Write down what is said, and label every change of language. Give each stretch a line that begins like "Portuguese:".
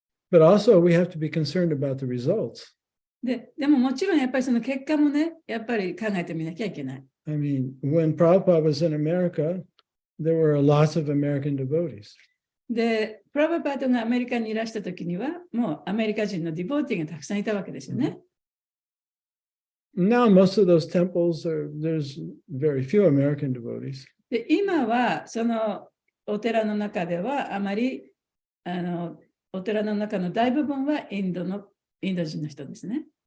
English: But also we have to be concerned about the results.
Japanese: でももちろんやっぱりその結果もね、やっぱり考えてみなきゃいけない。
English: I mean, when Prabhupada was in America, there were lots of American devotees.
Japanese: で、プラバパートがアメリカにいらしたときには、もうアメリカ人のディボーティーがたくさんいたわけですよね。
English: Now, most of those temples there's very few American devotees.
Japanese: で、今はそのお寺の中ではあまりお寺の中の大部分はインド人の人ですね。